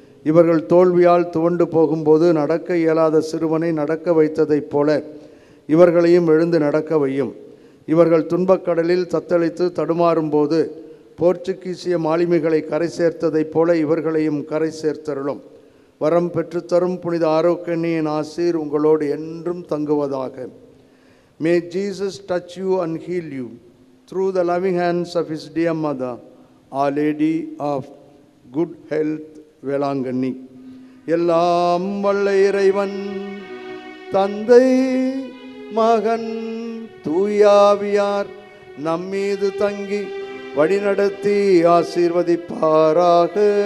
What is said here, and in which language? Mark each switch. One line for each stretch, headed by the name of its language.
Tamil: இவர்கள் தோல்வியால் துவண்டு போகும்போது நடக்க இயலாத சிறுவனை நடக்க வைத்ததைப் போல இவர்களையும் எழுந்து நடக்க வையும். இவர்கள் துன்பக்கடலில் தத்தளித்து தடுமாறும்போது போர்ச்சுகீசிய மாலுமிகளை கரை சேர்த்ததைப் போல இவர்களையும் கரை சேர்த்தருளும். வரம் பெற்றுத்தரும் புனித ஆரோக்கியனின் ஆசீர் உங்களோடு என்றும் தங்குவதாக.
English: May Jesus touch you and heal you through the loving hands of his dear mother, Our Lady of Good Health, Velankanni.
Tamil: எல்லாம் வல்ல இறைவன் தந்தை மகன் தூயாவியார் நம்மீது தங்கி வழிநடத்தி ஆசீர்வதிப்பாராக.